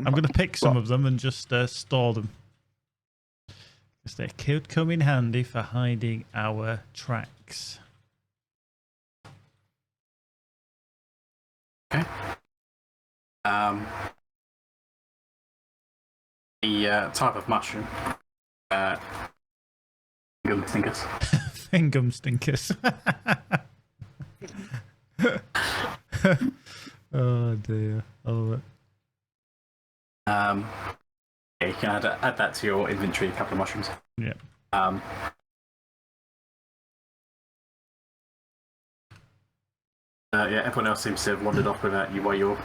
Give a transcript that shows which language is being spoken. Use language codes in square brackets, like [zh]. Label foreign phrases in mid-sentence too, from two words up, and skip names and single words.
[en] I'm going to pick some of them and just store them. Because they could come in handy for hiding our tracks. Okay. The type of mushroom. Gum stinkers. Fingum stinkers. Oh dear. I love it. Yeah, you can add that to your inventory. A couple of mushrooms. Yeah. Yeah, everyone else seems to have wandered off without you while you're.